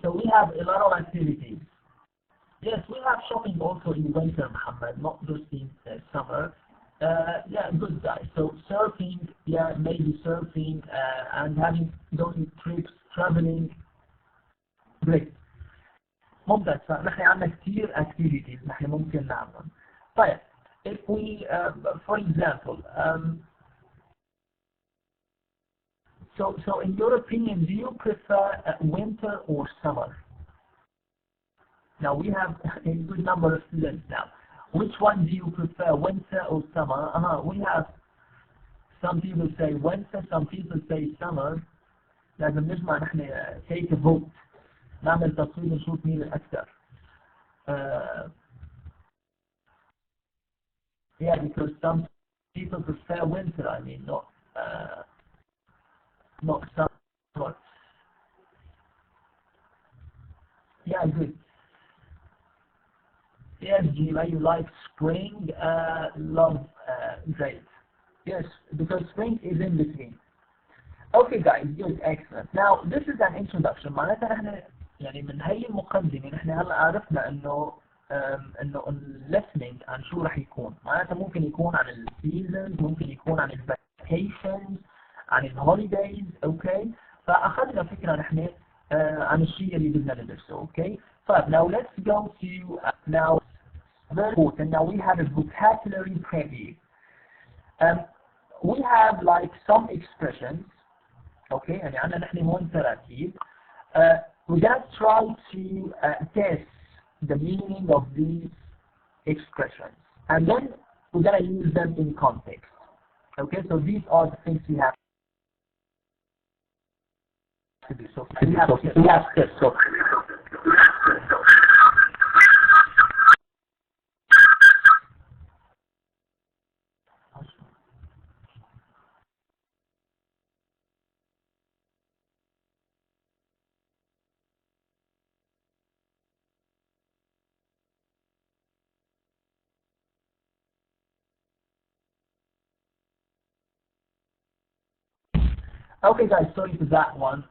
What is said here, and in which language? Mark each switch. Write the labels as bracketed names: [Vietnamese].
[English] So we have a lot of activities. Yes, we have shopping also in winter, Muhammad, not just in summer. Yeah, good guys. So surfing, yeah, maybe surfing, and going trips, traveling, great. [Arabic] ممتاز. فنحن عندنا كثير activities نحن ممكن نعملهم. [English] طيب, if we, for example, so in your opinion, do you prefer winter or summer? Now we have a good number of students now. Which one do you prefer, winter or summer? We have some people say winter, some people say summer. [Arabic] لازم نجمع نحن [English] take a vote. [Arabic] نعمل تصويت نشوف مين الأكثر. [English] Yeah, because some people prefer winter. I mean, not summer. Yeah, good. Yes, Gila, you like spring. Love, great. Yes, because spring is in between. Okay, guys, good, excellent. Now, this is an introduction. [Arabic] معناتها نحن يعني من هي المقدمة نحن هلا عرفنا إنه انه listening عن شو رح يكون. معناتها ممكن يكون عن السيزونز، ممكن يكون عن الفاكيشنز، عن الهوليدايز. اوكي، فاخذنا فكره نحن عن الشيء اللي بدنا ندرسه. اوكي، طيب [English] now let's go to now very important. Now we have a vocabulary preview. We have like some expressions. [Arabic] Okay, يعني عندنا نحن هون تراتيب. [English] We're gonna try to guess the meaning of these expressions, and then we're gonna use them in context. Okay, so these are the things we have to do. So we have steps. So okay guys, sorry for that one.